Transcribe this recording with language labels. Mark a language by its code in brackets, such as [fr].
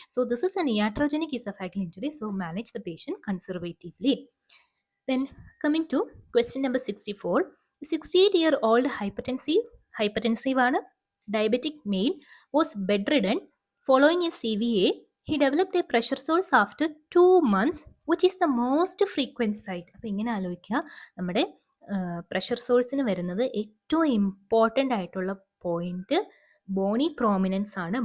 [en] So this is an iatrogenic oesophageal injury. So manage the patient conservatively. Then coming to question number 64. 68-year-old hypertensive ആണ് diabetic male was bedridden following a CVA. He developed a pressure source after 2 months. Which is the most frequent site? [ml] അപ്പോൾ ഇങ്ങനെ ആലോചിക്കുക, നമ്മുടെ pressure സോഴ്സിന് വരുന്നത് ഏറ്റവും important ആയിട്ടുള്ള point Boney prominence ആണ്.